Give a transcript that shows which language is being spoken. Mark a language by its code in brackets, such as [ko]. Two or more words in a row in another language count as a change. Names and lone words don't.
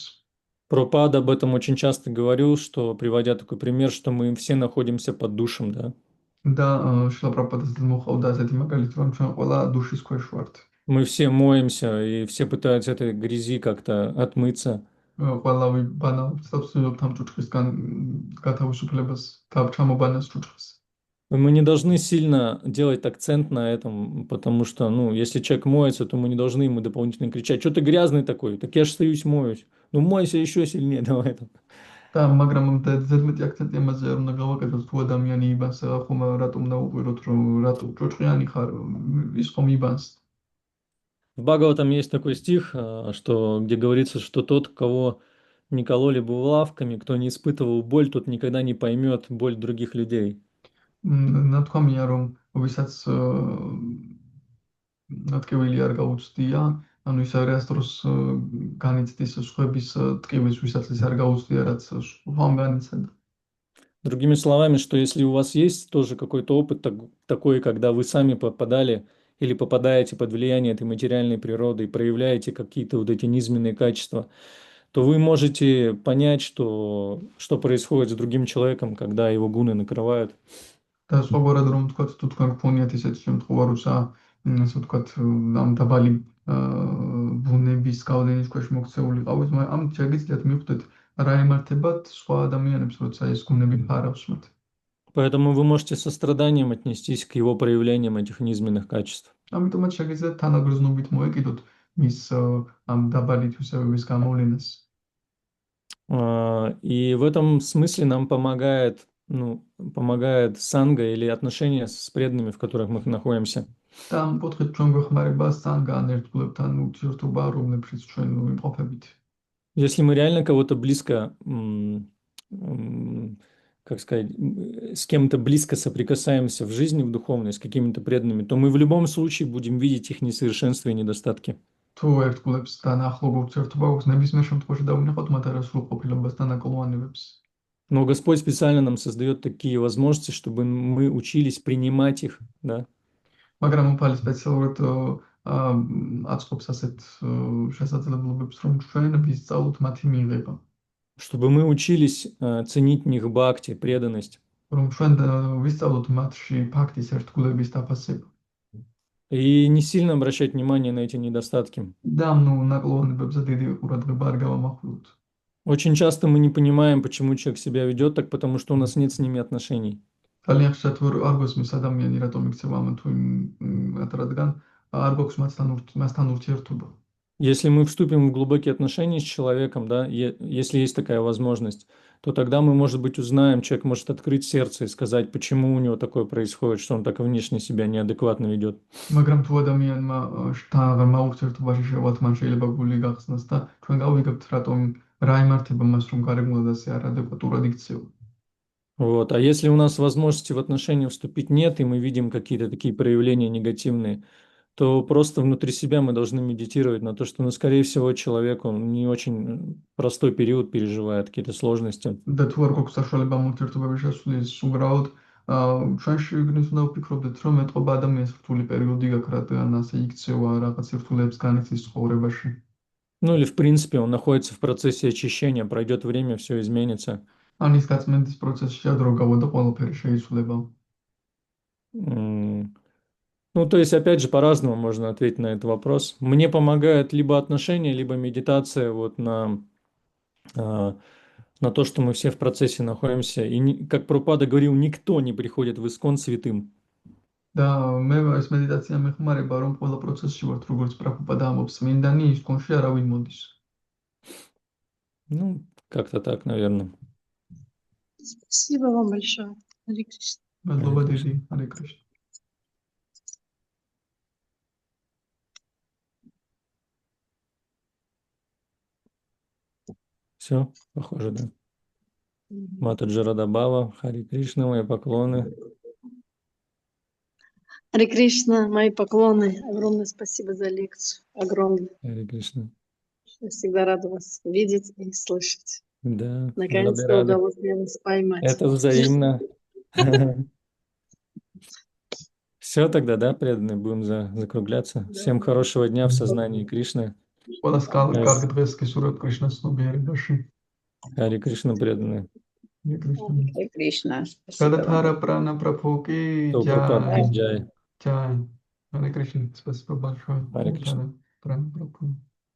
[ru] Прабхупада об этом очень часто говорил, что, приводя такой пример, что мы все находимся под душем, да. [ka] Да, Шрила Прабхупада მოყავდა ასეთი მაგალითი, რომ ჩვენ ყველა დუშის ქვეშ ვართ. [ru] Мы все моемся, и все пытаются этой грязи как-то отмыться. [ka] ყველავი ბანაობს და ვცდილობთ ამ ჭუჭხისგან გათავისუფლებას, ჩამობანას ჭუჭხის. [ru] Мы не должны сильно делать акцент на этом, потому что, ну, если человек моется, то мы не должны ему дополнительно кричать, что ты грязный такой, так я же стоюсь, моюсь. Ну, мойся еще сильнее, давай там. [ka] და მაგრამ ზედმეტი აქცენტი ამაზე არ უნდა გავაკეთოთ, თუ ადამიანი იბანს, ხომ რატომ დაუყვიროთ, რომ რატო ჭუჭყიანი ხარ, ის ხომ იბანს. [ru] В Бхагаватам есть такой стих, где говорится, что тот, кого не кололи бы булавками, кто не испытывал боль, тот никогда не поймет боль других людей. [ka] ნათქვამია, რომ ვისაც ტკივილი არ გაუწდია, ანუ ის არის დროს განიცდის სხვების ტკივის, ვისაც ის არ გაუწდია, რაც სხვამ განიცადა. [ru] Другими словами, что если у вас есть тоже какой-то опыт такой, когда вы сами попадали или попадаете под влияние этой материальной природы и проявляете какие-то вот эти низменные качества, то вы можете понять, что происходит с другим человеком, когда его гуны накрывают. [ka] და სხვაგვარად რომ ვთქვათ, თუ თქვენ გქონიათ ესეთი შემთხვევა, როცა ასე ვთქვათ, ამ დაბალი ბუნების გავლენის ქვეშ მოქცეული ყავით, ამ შეგიძლიათ მიხვდეთ რა ემართებათ სხვა ადამიანებს, როცა ეს გუნები ფარავს მათ. [ru] Поэтому вы можете с состраданием отнестись к его проявлениям этих низменных качеств. [ka] ამიტომაც შეგიძლიათ თანაგრძნობით მოეკიდოთ მის ამ დაბალი თვისებების გამოვლენას. [ru] И в этом смысле нам помогает санга или отношения с преданными, в которых мы находимся. [ka] და ამ კუთხით ჩვენ გვეხმარება სანგა ან ერთგულებთან ურთიერთობა, რომლებშიც ჩვენ ვიმყოფებით. [ru] Если мы реально кого-то близко, как сказать, с кем-то близко соприкасаемся в жизни, в духовной, с какими-то преданными, то мы в любом случае будем видеть их несовершенства и недостатки. [ka] თუ ერთგულებსთან ახლო ურთიერთობა გვაქვს, ნებისმიერ შემთხვევაში დავინახავთ მათ არასრულყოფილობასთან აკლოვანებებს. [ru] Но Господь специально нам создает такие возможности, чтобы мы учились принимать их, да? [ka] მაგრამ უფალი სპეციალურად აწყობს ასეთ შესაძლებლობებს, რომ ჩვენ ვისწავლოთ მათი მიღება. [ru] Чтобы мы учились ценить в них бхакти, преданность. [ka] რომ ჩვენ ვისწავლოთ მათში ფაქტის ერთგულების დაფასება. [ru] И не сильно обращать внимание на эти недостатки. [ka] და ნაკლოვანებებზე დიდი ყურადღება არ გავამახვილოთ. [ru] Очень часто мы не понимаем, почему человек себя ведет так, потому что у нас нет с ними отношений. [ka] ძალიან ხშირად არ გვესმის ადამიანი რატომ იქცევა ამ თუ იმ რადგან არ გვაქვს მასთან ურთიერთობა. [ru] Если мы вступим в глубокие отношения с человеком, да, если есть такая возможность, то тогда мы, может быть, узнаем, человек может открыть сердце и сказать, почему у него такое происходит, что он так внешне себя неадекватно ведет. [ka] მაგრამ თუ ადამიანმა ღრმა ურთიერთობაში შევათ, მან შეიძლება გული გახსნას და ჩვენ გავიგებთ, რატომ რა იმართება მას, რომ გარეგნულად ასე არადეკვატურად იქცევა. [ru] Вот. А если у нас возможности в отношения вступить нет, и мы видим какие-то такие проявления негативные, то просто внутри себя мы должны медитировать на то, что, ну, скорее всего, человек, он не очень простой период переживает, какие-то сложности. [ka] და თუ არ გვაქვს საშუალება ამ ურთიერთობების შესრულის, უბრალოდ ჩვენში უნდა ვფიქრობდეთ, რომ ეტყობა ადამიანს რთული პერიოდი გაქვს, რადგან ასე იქცევა რაღაც სირთულეებს განიცდის ცხოვრებაში. [ru] Ну или, в принципе, он находится в процессе очищения, пройдет время, все изменится. [ka] ან ის გაწმენდის პროცესშია დრო გავა და ყველაფერი შეიცვლება. [ru] Ну, то есть, опять же, по-разному можно ответить на этот вопрос. Мне помогает либо отношения, либо медитация вот на то, что мы все в процессе находимся. И, как Прабхупада говорил, никто не приходит в Искон святым. [ka] და მე ეს მედიტაცია მეხმარება, რომ ყველა პროცესში ვართ, როგორც პრაბჰუპადა ამბობს, მინდანი ისკონში არავინ მოდის. [ru] Ну, как-то так, наверное. Спасибо вам большое. Харе Кришна. [ka] მადლობა დიდი, ჰარე კრიშნა. [ru] Все, похоже, да. Матаджи Радабава, Харе Кришна, мои поклоны. Харе Кришна, мои поклоны. Огромное спасибо за лекцию. Огромное. Харе Кришна. Я всегда рада вас видеть и слышать. Да, Наконец-то рады. удалось мне вас поймать. Это взаимно. Все тогда, да, преданные, будем закругляться. Всем хорошего дня в сознании Кришны. [ka] ყველას კარგ დღეს გისურვებთ კრიშნას ცნობიერებაში. [ru] Харе Кришна, преданные. Харе Кришна. გადათარა პრანა პრაფუკი, [hi] प्रभुपाद की जय. ჯაი. [ru] Харе Кришна, спасибо большое. Харе Кришна. Прана прапу.